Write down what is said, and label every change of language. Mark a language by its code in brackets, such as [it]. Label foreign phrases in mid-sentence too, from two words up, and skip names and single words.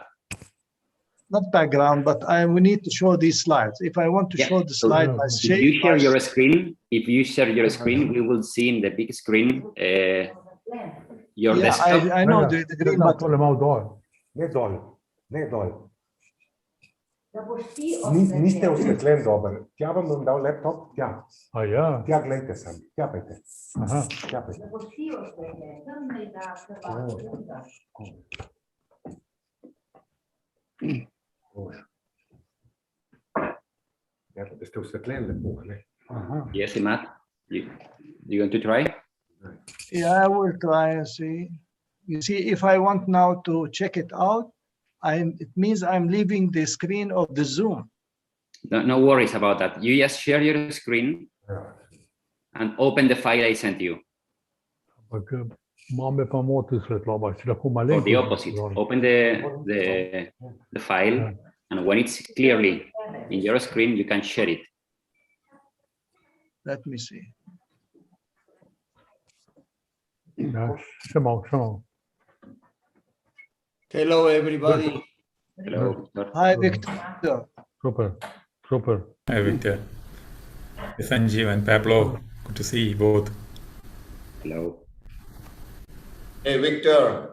[en] Not background, but we need to show these slides. If I want to show the slide by If shape, you share your screen, we will see in the big screen your yeah, desktop. I know the green button. [sl] Niste osvetljen dobro. Tja vam bom dal laptop, tja. A ja, Tja, glejte sem. Tja, pejte. aha. Tja, pejte. Ja, da ste osvetljen lepo, ne? Aha. [en] Yes, Matt. You going to try? Yeah, I will try and see. You see, if I want now to check it out, it means I'm leaving the screen of the Zoom. No worries about that. You just share your screen and open the file I sent you. [sl] Ampak imam pa motil svetloba, če lahko [en] Or [sl] malenkost. [en] the opposite. Open the file, Yeah. and when it's clearly in your screen, you can share it. Let me see. [sl] Ja, še malo. [en] Hello, everybody. Hello, Victor. Hi, Victor. Super. Hi, Victor. Sanjeev and Pablo, good to see you both. Hello. Hey, Victor.